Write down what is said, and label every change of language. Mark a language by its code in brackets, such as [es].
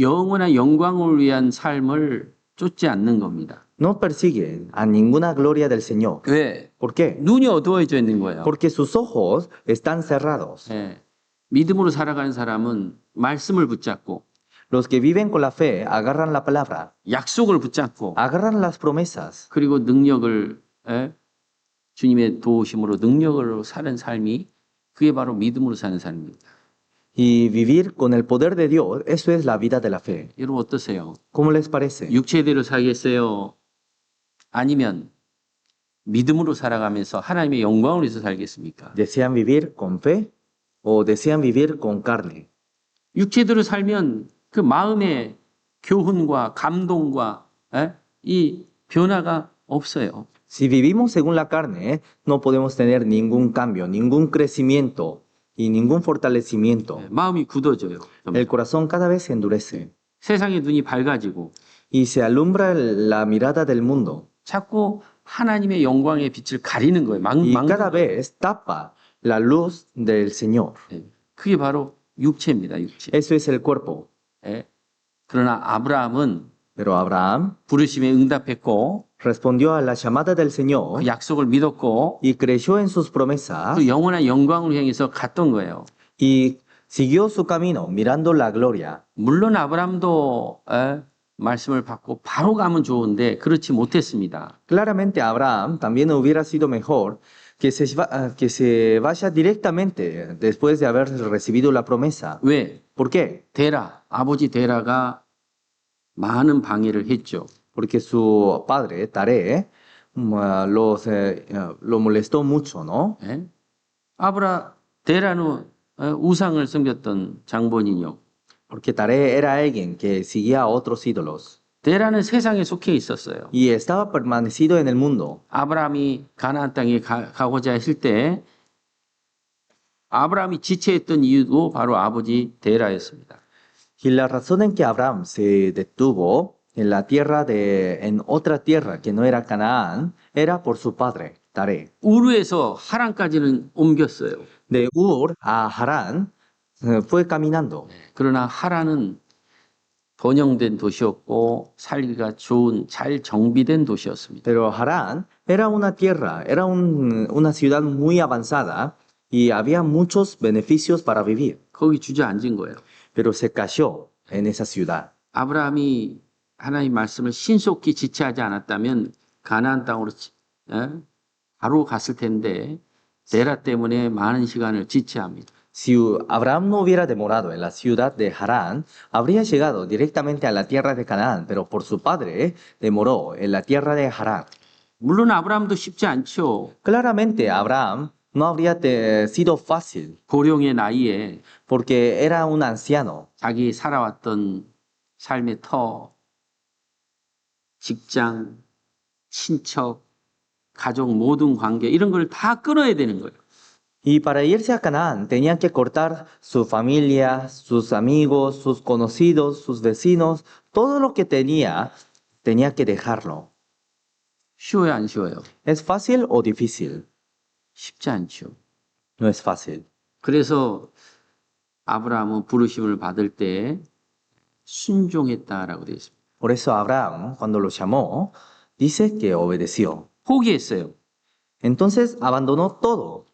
[ko] 영원한 영광을 위한 삶을 쫓지 않는 겁니다. [es] no persiguen a ninguna gloria del Señor. [ko] 왜? [es] ¿Por qué? [ko] 눈이 어두워져 있는 거예요. [es] Porque sus ojos están cerrados. [ko] 예. 믿음으로 살아가는 사람은 말씀을 붙잡고 [es] Los que viven con la fe agarran la palabra, [ko] 약속을 붙잡고 [es] agarran las promesas [ko] 그리고 능력을 주님의 도우심으로 능력으로 사는 삶이 그게 바로 믿음으로 사는 삶입니다. [es] y vivir con el poder de Dios, eso es la vida de la fe. [ko] 여러분 어떠세요? [es] ¿Cómo les parece? [ko] 육체대로 살겠어요? 아니면 믿음으로 살아가면서 하나님의 영광을 위해서 살겠습니까? [es] ¿Desean vivir con fe o desean vivir con carne? [ko] 육체대로 살면 그 마음의 교훈과 감동과 이 변화가 없어요. [es] Si vivimos según la carne, no podemos tener ningún cambio, ningún crecimiento y ningún fortalecimiento. [ko] 마음이 굳어져요. [es] El corazón cada vez se endurece [ko] 세상의 눈이 밝아지고 [es] y se alumbra la mirada del mundo [ko] 자꾸 하나님의 영광의 빛을 가리는 거예요. [es] y cada vez tapa la luz del Señor. [ko] 그게 바로 육체입니다. 육체. [es] Eso es el cuerpo. [ko] 그러나 아브라함은 [es] Pero Abraham [ko] 부르심에 응답했고 [es] respondió a la llamada del Señor [ko] 그 약속을 믿었고 [es] y creyó en sus promesas [ko] 그 영원한 영광을 향해서 갔던 거예요. [es] y siguió su camino mirando la gloria. [ko] 물론 아브라함도 말씀을 받고 바로 가면 좋은데 그렇지 못했습니다. [es] Claramente Abraham también hubiera sido mejor que se vaya directamente después de haber recibido la promesa. [ko] 왜? [es] ¿Por qué? [ko] 아버지 데라가 많은 방해를 했죠. [es] porque su padre, Taré, lo molestó mucho, ¿no? [ko] 예? 데라는 우상을 섬겼던 장본인이요. [es] Porque Taré era alguien que seguía a otros ídolos [ko] 데라는 세상에 속해 있었어요. [es] y estaba permanecido en el mundo. [ko] 아브라함이 가나안 땅에 가고자 했을 때 아브라함이 지체했던 이유도 바로 아버지 데라였습니다. [es] Y la razón en que Abraham se detuvo en la tierra en otra tierra que no era Canaán, era por su padre, Taré. [ko] 우르에서 하란까지는 옮겼어요. [es] De Ur a Harán fue caminando, [ko] 그러나 하란은 번영된 도시였고 살기가 좋은 잘 정비된 도시였습니다. [es] pero Harán era una tierra, era una ciudad muy avanzada y había muchos beneficios para vivir, [ko] 거기 주저앉은 거예요. [es] pero se cayó en esa ciudad. [ko] 아브라함이 하나님 말씀을 신속히 지체하지 않았다면 가나안 땅으로 바로 갔을 텐데 데라 때문에 많은 시간을 지체합니다. [es] Si Abraham no hubiera demorado en la ciudad de Harán, habría llegado directamente a la tierra de Canaán, pero por su padre demoró en la tierra de Harán. [ko] 물론 아브라함도 쉽지 않죠. [es] Claramente Abraham no habría sido fácil, [ko] 고령의 나이에 [es] porque era un anciano. [ko] 자기 살아왔던 삶의 터, 직장, 친척, 가족 모든 관계 이런 걸 다 끊어야 되는 거예요. [es] Y para irse a Canaán tenían que cortar su familia, sus amigos, sus conocidos, sus vecinos, todo lo que tenía que dejarlo. [ko] 쉬워요, 안 쉬워요? [es] ¿Es fácil o difícil? [ko] 쉽지 않죠. [es] No es fácil. [ko] 그래서 아브라함은 부르심을 받을 때 순종했다라고 되어 있습니다. [es] Por eso Abraham, cuando lo llamó, dice que obedeció. [ko] 포기했어요. [es] Entonces abandonó todo.